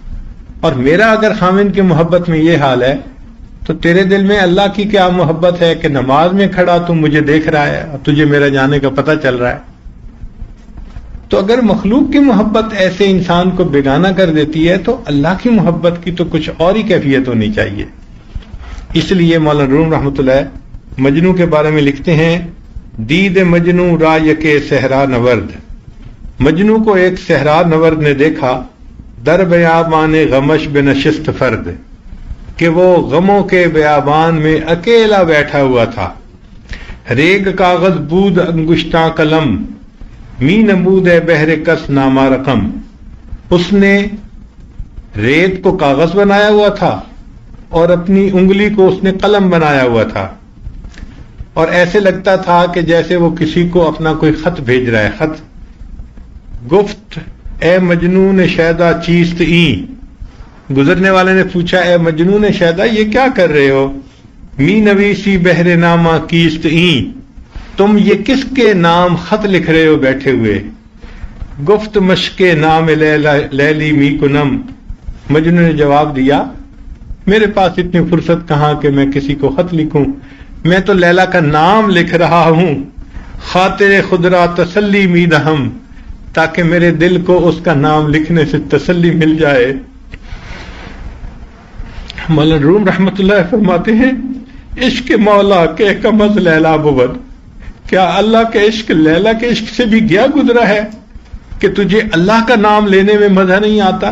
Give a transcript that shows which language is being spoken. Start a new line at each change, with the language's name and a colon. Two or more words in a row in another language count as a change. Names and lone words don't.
Urdu: اور میرا اگر خامن کی محبت میں یہ حال ہے تو تیرے دل میں اللہ کی کیا محبت ہے کہ نماز میں کھڑا تم مجھے دیکھ رہا ہے اور تجھے میرا جانے کا پتہ چل رہا ہے. تو اگر مخلوق کی محبت ایسے انسان کو بیگانہ کر دیتی ہے تو اللہ کی محبت کی تو کچھ اور ہی کیفیت ہونی چاہیے. اس لیے مولانا روم رحمۃ اللہ مجنو کے بارے میں لکھتے ہیں
Persian: دید مجنو را یکے صحرا نورد.
Urdu: مجنو کو ایک صحرا نورد نے دیکھا
Persian: در بیابان غمش بنشست فرد،
Urdu: کہ وہ غموں کے بیابان میں اکیلا بیٹھا ہوا تھا.
Persian: ریگ کاغذ بود انگشتاں قلم می نمود بہر کس نامہ رقم.
Urdu: اس نے ریت کو کاغذ بنایا ہوا تھا اور اپنی انگلی کو اس نے قلم بنایا ہوا تھا اور ایسے لگتا تھا کہ جیسے وہ کسی کو اپنا کوئی خط بھیج رہا ہے.
Persian: خط گفت اے مجنون شیدا چیست این،
Urdu: گزرنے والے نے پوچھا اے مجنون شیدا یہ کیا کر رہے ہو؟
Persian: می نویسی بہر نامہ کیست این،
Urdu: تم یہ کس کے نام خط لکھ رہے ہو بیٹھے ہوئے؟
Persian: گفت مشق نام لیلی می کنم،
Urdu: مجنون نے جواب دیا میرے پاس اتنی فرصت کہاں کہ میں کسی کو خط لکھوں، میں تو لیلا کا نام لکھ رہا ہوں۔
Persian: خاطر خدرا تسلی می دہم،
Urdu: تاکہ میرے دل کو اس کا نام لکھنے سے تسلی مل جائے۔ مولانا روم رحمت اللہ فرماتے ہیں
Persian: عشق مولا کے کمز لیلا بود،
Urdu: کیا اللہ کے عشق لیلا کے عشق سے بھی گیا گزرا ہے کہ تجھے اللہ کا نام لینے میں مزہ نہیں آتا؟